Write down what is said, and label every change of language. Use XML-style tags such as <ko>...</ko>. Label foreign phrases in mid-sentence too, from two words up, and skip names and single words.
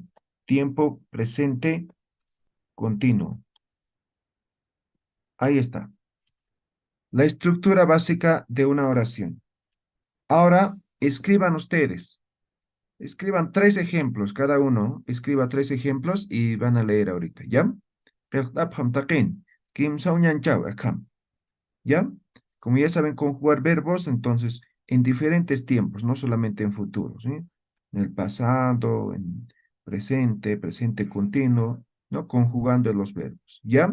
<es>Tiempo presente continuo. Ahí está. La estructura básica de una oración. Ahora, escriban ustedes. Escriban 3 ejemplos, cada uno escriba 3 ejemplos y van a leer ahorita, ¿ya?</es> <ay>Qeqt'apjam taqin, kimsawnyanchaw akam.</ay> <es>¿Ya? Como ya saben conjugar verbos, entonces en diferentes tiempos, no solamente en futuro, ¿sí? En el pasado, en presente, presente continuo, ¿no? Conjugando los verbos, ¿ya?</es>